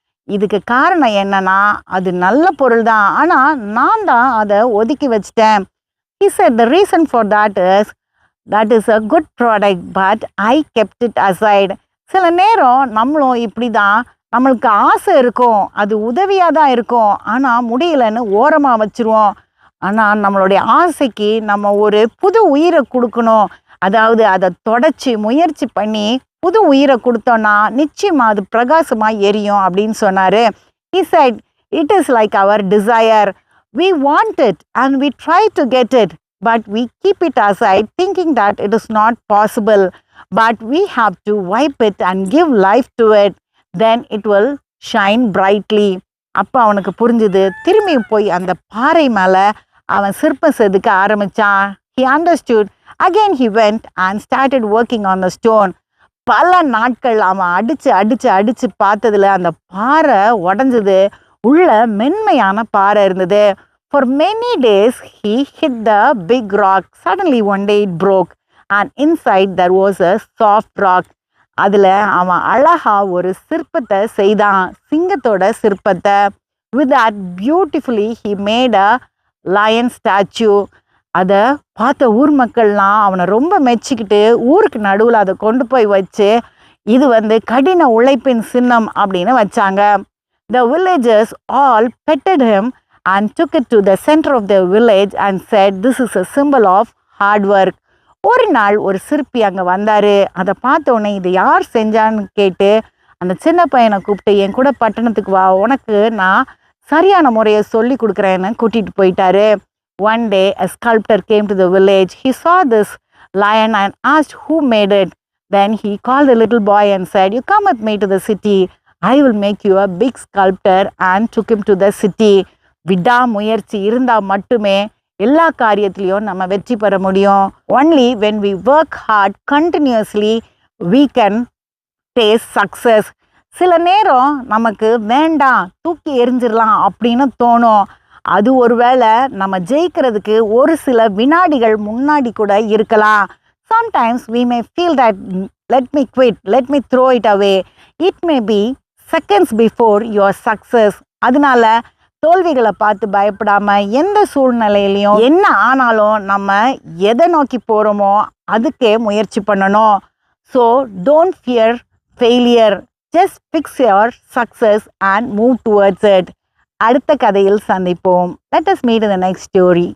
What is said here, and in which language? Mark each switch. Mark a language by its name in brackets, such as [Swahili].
[Tamil] இதுக்கு காரணம் என்னன்னா, அது நல்ல பொருள் தான், ஆனால் நான் தான் அதை ஒதுக்கி வச்சிட்டேன். [English] He said the reason for that is a good product, but I kept it aside. [Tamil] சில நேரம் நம்மளும் இப்படி தான், நம்மளுக்கு ஆசை இருக்கும், அது உதவியாக தான் இருக்கும், ஆனால் முடியலன்னு ஓரமாக வச்சுருவோம். ஆனால் நம்மளுடைய ஆசைக்கு நம்ம ஒரு புது உயிரை கொடுக்கணும். அதாவது அதை தொடச்சி முயற்சி பண்ணி புது உயிரை கொடுத்தோன்னா நிச்சயமாக அது பிரகாசமாக எரியும் அப்படின்னு சொன்னார். [English] He said, it is like our desire. We want it and we try to get it, but we keep it aside thinking that it is not possible. But we have to wipe it and give life to it. Then it will shine brightly. [Tamil] அப்போ அவனுக்கு புரிஞ்சுது. திரும்பி போய் அந்த பாறை மேலே அவன் சிற்பம் செதுக்க ஆரம்பித்தான். [English] He understood. Again he went and started working on the stone. [Tamil] பல நாட்கள் அவன் அடித்து பார்த்ததில் அந்த பாறை உடஞ்சது. உள்ள மென்மையான பாறை இருந்தது. [English] For many days he hit the big rock. Suddenly one day it broke and inside there was a soft rock. [Tamil] அதில் அவன் அழகாக ஒரு சிற்பத்தை செய்தான், சிங்கத்தோட சிற்பத்தை. [English] With that beautifully he made a lion statue. [Tamil] அதை பார்த்த ஊர் மக்கள்லாம் அவனை ரொம்ப மெச்சிக்கிட்டு ஊருக்கு நடுவில் அதை கொண்டு போய் வச்சு, இது கடின உழைப்பின் சின்னம் அப்படின்னு வச்சாங்க. [English] The villagers all petted him and took it to the center of the village and said, this is a symbol of hard work. [Tamil] ஒரு நாள் ஒரு சிற்பி அங்கே வந்தார். அதை பார்த்தோன்னே இது யார் செஞ்சான்னு கேட்டு அந்த சின்ன பையனை கூப்பிட்டு, என் கூட பட்டணத்துக்கு வா, உனக்கு நான் சரியான முறையை சொல்லி கொடுக்குறேன்னு கூட்டிகிட்டு போயிட்டாரு. [English] One day a sculptor came to the village. He saw this lion and asked who made it. Then he called the little boy and said, you come with me to the city. I will make you a big sculptor, and took him to the city. [Tamil] விடாமுயற்சி இருந்தால் மட்டுமே எல்லா காரியத்திலையும் நம்ம வெற்றி பெற முடியும். [English] Only when we work hard continuously we can taste success. [Tamil] சில நேரம் நமக்கு வேண்டாம், தூக்கி எறிஞ்சிடலாம் அப்படின்னு தோணும். அது ஒருவேளை நம்ம ஜெயிக்கிறதுக்கு ஒரு சில வினாடிகள் முன்னாடி கூட இருக்கலாம். [English] Sometimes we may feel that let me quit, let me throw it away. It may be seconds before your success. [Tamil] அதனால தோல்விகளை பார்த்து பயப்படாம எந்த சூழ்நிலையிலையும் என்ன ஆனாலும் நம்ம எதை நோக்கி போகிறோமோ அதுக்கே முயற்சி பண்ணணும். [English] So don't fear failure, just fix your success and move towards it. [Tamil] அடுத்த கதையில் சந்திப்போம். [English] Let us meet in the next story.